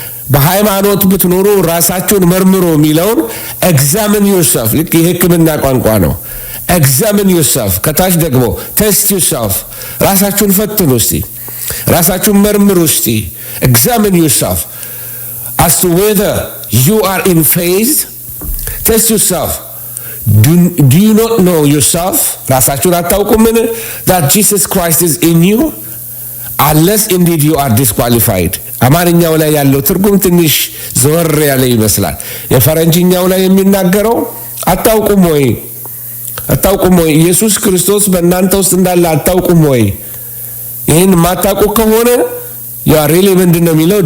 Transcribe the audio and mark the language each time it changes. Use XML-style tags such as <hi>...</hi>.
<am>በሃይማኖት ብትኖሩ ራሳችሁን መርምሩ የሚለውን</am> <en>ኤግዛሚን ዩርሰልፍ፣</en> <am>ልክ የሕክምና ቋንቋ ነው። ኤግዛሚን ዩርሰልፍ፣ ከታች ደግሞ</am> <en>ቴስት ዩርሰልፍ፣</en> <am>ራሳችሁን ፈትኑ እስቲ፣ ራሳችሁን መርምሩ እስቲ። ኤግዛሚን ዩርሰልፍ</am> <en>as to whether you are in faith. Test yourself. Do you not know yourself?</en> <am>ራሳችሁን አታውቁምን?</am> <en>That Jesus Christ is in you, unless indeed you are disqualified.</en> <am>አማርኛው ላይ ያለው ትርጉም ትንሽ ዘወር ያለ ይመስላል። የፈረንጅኛው ላይ የሚናገረው አታውቁም ወይ? ኢየሱስ ክርስቶስ በእናንተ ውስጥ እንዳለ አታውቁም ወይ? ይህን ማታውቁ ከሆነ ያ ሪሊ ምንድነው የሚለው?</am>